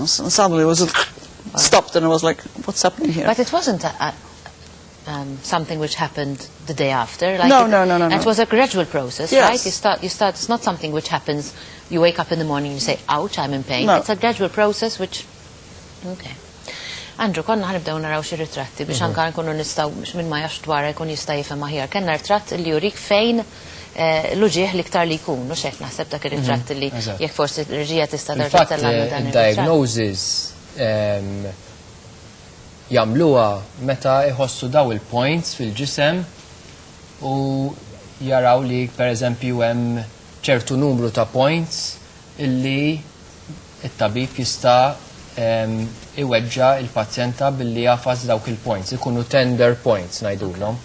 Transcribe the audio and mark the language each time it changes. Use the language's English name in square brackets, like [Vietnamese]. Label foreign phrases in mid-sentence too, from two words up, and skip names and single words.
[English] And suddenly it was stopped and I was like, what's happening here? But it wasn't something which happened the day after. Like No. It was a gradual process, yes. Right? You start. It's not something which happens. You wake up in the morning and you say, "Ouch, I'm in pain." No. It's a gradual process which. Okay. [Maltese] Andrew, konna ħanibdew naraw xi ritratti biex anke nkunu nistgħu biex minn ma jafx dwarha jkun jista' jifhem aħjar. Kellna ritratt li jurik fejn l-uġieħ l-iktar li jkun, mhux hekk naħseb dak ir-ritratt li jekk forsi r-reġija tista' terġa' tellagħna dan il-diagnosis jagħmluha meta jħossu daw il-points fil-ġisem u jaraw li pereżempju hemm ċertu numru ta' points illi it-tabib jista' iweġġa il-pazjenta billi jafas dawk il-points, ikunu [English] tender points [Maltese] ngħidulhom.